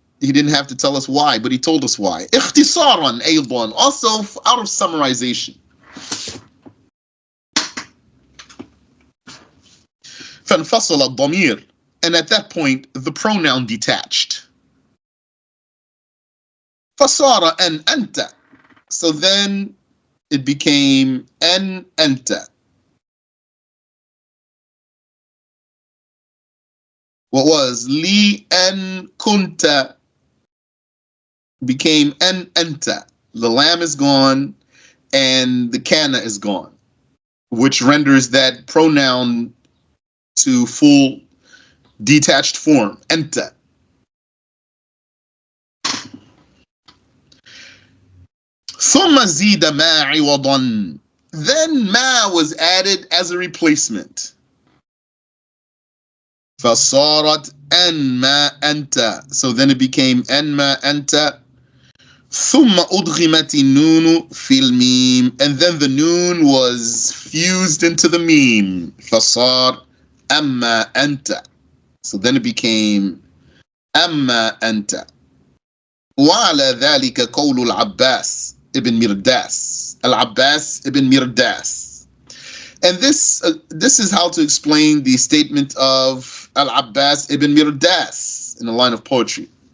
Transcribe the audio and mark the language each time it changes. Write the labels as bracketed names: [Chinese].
[English] He didn't have to tell us why, but he told us why. [Arabic] اختصارا أيضا, [English] also out of summarization. [Arabic] فانفصل الضمير, [English] and at that point the pronoun detached. [Arabic] فصار أن أنت, [English] so then it became [Arabic] أن أنت. [English] What was li an kunta became an anta. The lamb is gone and the kana is gone, which renders that pronoun to full detached form, anta. [Arabic] ثم زيد ما عوضا. [English] Then ma was added as a replacement. [Arabic] فصارت أن ما أنت, [English] so then it became [Arabic] أن ما أنت. ثم أدغمت النون في الميم, [English] and then the noon was fused into the meme. [Arabic] فصار أما أنت, [English] so then it became [Arabic] أما أنت. وعلى ذلك قول العباس ابن مرداس. العباس ابن مرداس. [English] And this is how to explain the statement of Al-Abbas ibn Mirdas in a line of poetry.